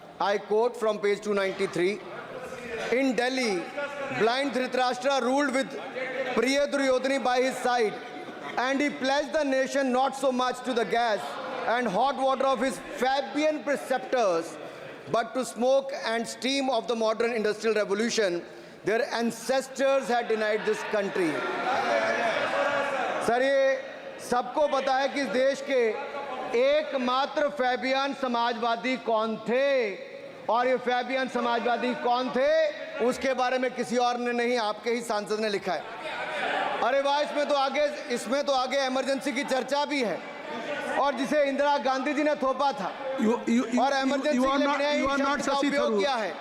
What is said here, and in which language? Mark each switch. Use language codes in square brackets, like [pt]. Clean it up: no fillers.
[en] I quote from page 293। In Delhi blind Dhritarashtra ruled with प्रिय Duryodhan by his side and he pledged the nation not so much to the gas and hot water of his Fabian preceptors but to smoke and steam of the modern industrial revolution. Their ancestors had denied this country. [hi] Sir, ये सबको पता है कि इस देश के एकमात्र Fabian Samajwadi कौन थे, और ये फैबियन समाजवादी कौन थे उसके बारे में किसी और ने नहीं, आपके ही सांसद ने लिखा है। अरे वाह, इसमें तो आगे इमरजेंसी की चर्चा भी है, और जिसे इंदिरा गांधी जी ने थोपा था और इमरजेंसी के लिए शब्द का उपयोग किया है।